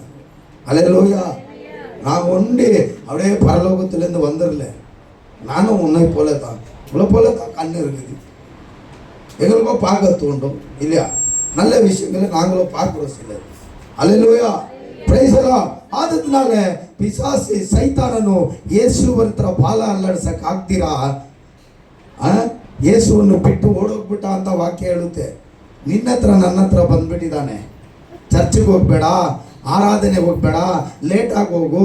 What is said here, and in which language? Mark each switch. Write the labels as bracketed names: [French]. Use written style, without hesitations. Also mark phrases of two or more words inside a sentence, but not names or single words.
[Tamil] அல்லேலூயா. நான் ஒண்டி அப்படியே பரலோகத்திலேருந்து வந்துடல. நானும் உன்னை போல தான், உங்களை போல தான் கண்ணு இருக்குது, எங்களுக்கும் பார்க்க தோண்டும் இல்லையா? நல்ல விஷயங்களை நாங்களும் பார்க்கிறோம் சிலர். அல்லேலூயா, [English] praise the Lord. [Kannada] ಆದದ್ನಾல ಪಿಸಾಸಿ ಸೈತಾನನು ಯೇಸುವಿನ ಹತ್ರ ಬಾಲ ಅಲ್ಲಾಡ್ಸಕ್ಕೆ ಆಗ್ತೀರಾ? ಯೇಸುವನ್ನು ಬಿಟ್ಟು ಓಡೋಗ್ಬಿಟ್ಟ ಅಂತ ವಾಕ್ಯ ಹೇಳುತ್ತೆ. ನಿನ್ನ ಹತ್ರ ನನ್ನ ಹತ್ರ ಬಂದ್ಬಿಟ್ಟಿದ್ದಾನೆ. ಚರ್ಚಿಗೆ ಹೋಗ್ಬೇಡ, ಆರಾಧನೆಗೆ ಹೋಗ್ಬೇಡ, ಲೇಟಾಗಿ ಹೋಗು.